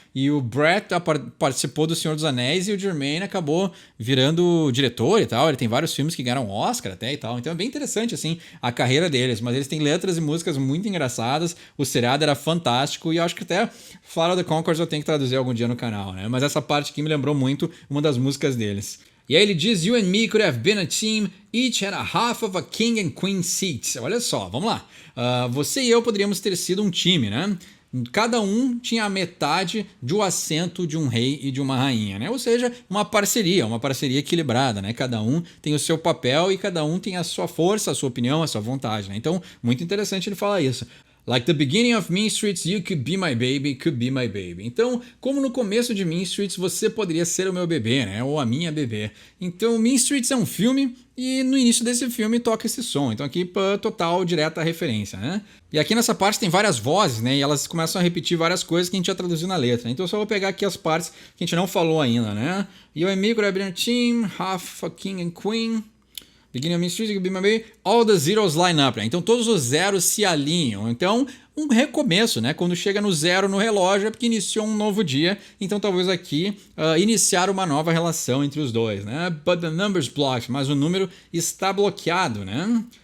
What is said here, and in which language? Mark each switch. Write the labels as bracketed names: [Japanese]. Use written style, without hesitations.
[Portuguese] E o Brett participou do Senhor dos Anéis e o Jermaine acabou virando diretor e tal. Ele tem vários filmes que ganharam Oscar até e tal. Então é bem interessante, assim, a carreira deles. Mas eles têm letras e músicas muito engraçadas. O seriado era fantástico e eu acho que até Flight of the Conchords eu tenho que traduzir algum dia no canal, né? Mas essa parte aqui me lembrou muito uma das músicas deles. E aí ele diz, [English] you and me could have been a team, each had a half of a king and queen seat. [Portuguese] Olha só, vamos lá. Você e eu poderíamos ter sido um time, né? Cada um tinha a metade de um assento de um rei e de uma rainha, né? Ou seja, uma parceria equilibrada, né? Cada um tem o seu papel e cada um tem a sua força, a sua opinião, a sua vontade, né? Então, muito interessante ele falar isso. [English] Like the beginning of Mean Streets, you could be my baby, could be my baby. [Portuguese] Então, como no começo de Mean Streets, você poderia ser o meu bebê, né? Ou a minha bebê. Então, Mean Streets é um filme e no início desse filme toca esse som. Então, aqui, total, direta referência, né? E aqui nessa parte tem várias vozes, né? E elas começam a repetir várias coisas que a gente já traduziu na letra. Então, eu só vou pegar aqui as partes que a gente não falou ainda, né? [English] You and me could have been a team, half a king and queen. Beginning of Mean Streets, Be My Baby, all the zeros line up, né? [Portuguese] Então todos os zeros se alinham. Então, um recomeço, né? Quando chega no zero no relógio é porque iniciou um novo dia. Então talvez aqui iniciar uma nova relação entre os dois, né? [English] But the number's blocked, [Portuguese] mas o número está bloqueado, né?